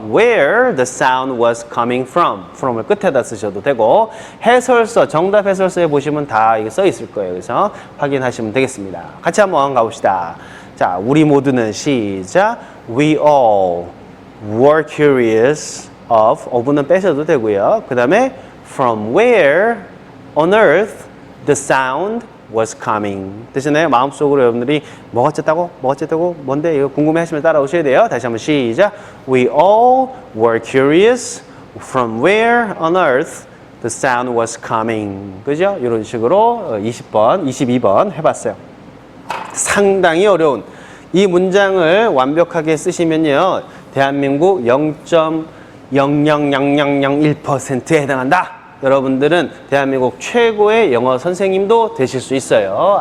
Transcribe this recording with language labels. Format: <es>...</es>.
<en>where the sound was coming from.</en> <ko>from을 끝에다 쓰셔도 되고, 해설서, 정답 해설서에 보시면 다 이게 써 있을 거예요. 그래서 확인하시면 되겠습니다. 같이 한번 가봅시다. 자, 우리 모두는 시작.</ko> <en>We all were curious of</en> <ko>는 빼셔도 되고요. 그 다음에</ko> <en>from where on earth the sound was coming.</en> <ko>되시나요? 마음속으로 여러분들이 뭐가 어쨌다고? 뭔데? 이거 궁금해 하시면 따라오셔야 돼요. 다시 한번 시작.</ko> <en>We all were curious from where on earth the sound was coming.</en> <ko>그죠? 이런 식으로 20번, 22번 해봤어요. 상당히 어려운 이 문장을 완벽하게 쓰시면요. 대한민국 0.00001%에 해당한다. 여러분들은 대한민국 최고의 영어 선생님도 되실 수 있어요.</ko>